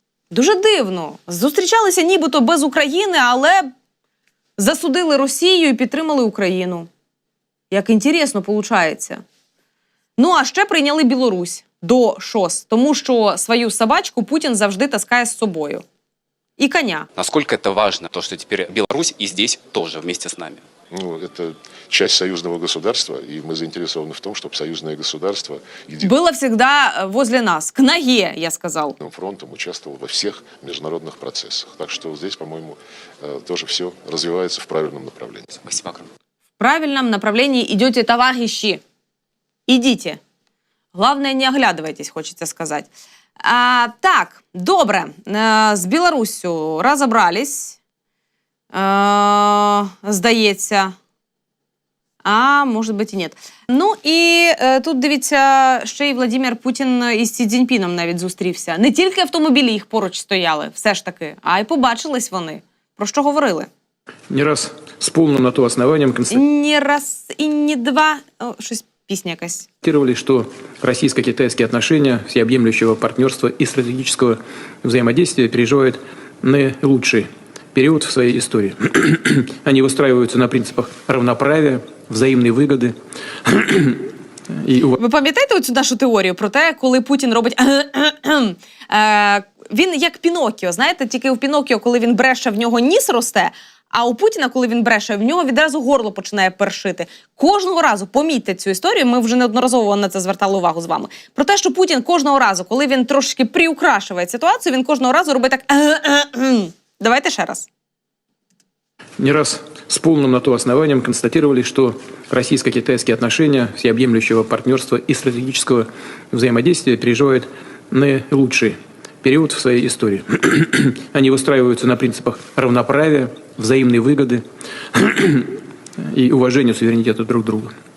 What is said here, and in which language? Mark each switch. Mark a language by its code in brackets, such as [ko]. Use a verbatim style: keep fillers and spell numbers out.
[uk] Дуже дивно. Зустрічалися нібито без України, але засудили Росію і підтримали Україну. Як інтересно получається. Ну, а ще прийняли Білорусь до ШОС, тому що свою собачку Путін завжди таскає з собою. [ru] И коня. Насколько это важно, то, что теперь Беларусь и здесь тоже вместе с нами? Ну, это часть союзного государства, и мы заинтересованы в том, чтобы союзное государство... Еди... Было всегда возле нас, к ноге, я сказал. ...фронтом участвовал во всех международных процессах. Так что здесь, по-моему, тоже все развивается в правильном направлении. Спасибо огромное. В правильном направлении идете, товарищи. Идите. Главное, не оглядывайтесь, хочется сказать. [uk] А, так, добре, е, з Білоруссю розібрались, е, здається, а, може бути, і ні. Ну, і е, тут, дивіться, ще й Владимир Путін із Сі Цзіньпіном навіть зустрівся. Не тільки автомобілі їх поруч стояли, все ж таки, а й побачились вони. Про що говорили? Не раз з повним на то основанням констатували. Не раз і не два, О, щось песня якась. [ru] Что российско-китайские отношения всеобъемлющего партнерства и стратегического взаимодействия переживают наилучший период в своей истории. Они выстраиваются на принципах равноправия, взаимной выгоды, [uk] І Ви пам'ятаєте оцю нашу теорію про те, коли Путін робить Е, він як Піноккіо, знаєте, тільки у Піноккіо, коли він бреше, в нього ніс росте, а у Путіна, коли він бреше, в нього відразу горло починає першити. Кожного разу, помітьте цю історію, ми вже неодноразово на це звертали увагу з вами. Про те, що Путін кожного разу, коли він трошечки приукрашує ситуацію, він кожного разу робить так Давайте ще раз. [ru] Не раз с полным на то основанием констатировали, что российско-китайские отношения всеобъемлющего партнерства и стратегического взаимодействия переживают наилучший период в своей истории. Они выстраиваются на принципах равноправия, взаимной выгоды и уважения суверенитета друг друга.